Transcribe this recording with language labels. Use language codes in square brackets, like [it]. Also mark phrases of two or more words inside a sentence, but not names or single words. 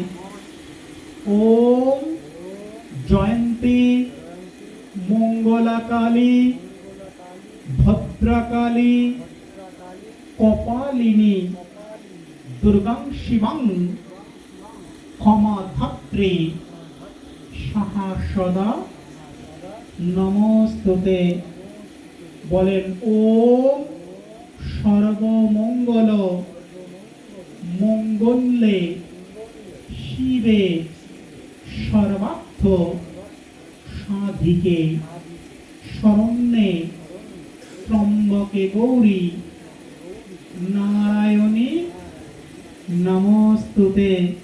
[sa] ওম জয়ন্তী মঙ্গলাকালী ভদ্রকালী কপালিনী দুর্গাং শিবাং ক্ষমাধাত্রী সাহা সদা নমস্তুতে। বলেন ওম সর্বমঙ্গল মঙ্গলে শিবে সর্বার্থ সাধিকে শরণ্যে ত্রম্বকে গৌরী নারায়ণী নমস্তুতে।